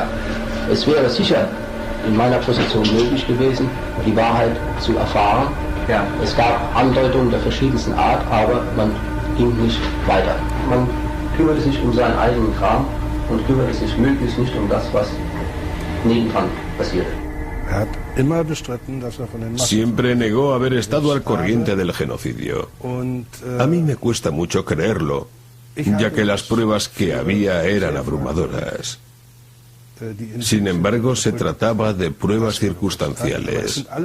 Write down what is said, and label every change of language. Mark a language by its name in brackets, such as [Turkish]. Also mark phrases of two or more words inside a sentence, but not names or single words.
[German] Es wäre sicher in meiner Position möglich gewesen, die Wahrheit zu erfahren. Ja. Es gab Andeutungen der verschiedensten Art, aber man ging nicht weiter. Man kümmerte sich um seinen eigenen Kram und kümmerte sich möglichst nicht um das, was nebendran passierte. [Spanish] Siempre negó haber estado al corriente del genocidio. A mí me cuesta mucho creerlo, ya que las pruebas que había eran abrumadoras. Sin embargo, se trataba de pruebas circunstanciales.